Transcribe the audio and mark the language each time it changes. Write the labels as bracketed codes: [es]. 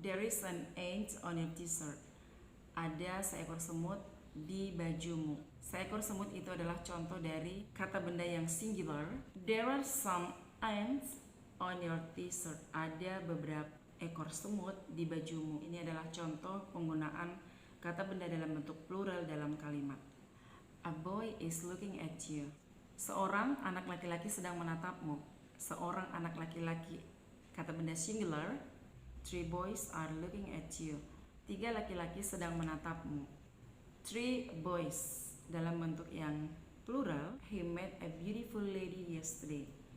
[en] There is an ant on your t-shirt. [id] Ada seekor semut di bajumu. Seekor semut itu adalah contoh dari kata benda yang singular. [en] There are some ants on your t-shirt. [id] Ada beberapa ekor semut di bajumu. Ini adalah contoh penggunaan kata benda dalam bentuk plural dalam kalimat. [en] A boy is looking at you. [id] Seorang anak laki-laki sedang menatapmu. Seorang anak laki-laki. Kata benda singular. [en] 3 boys are looking at you. [id] 3 laki-laki sedang menatapmu. [en] 3 boys [id] dalam bentuk yang plural. [en] He met a beautiful lady yesterday.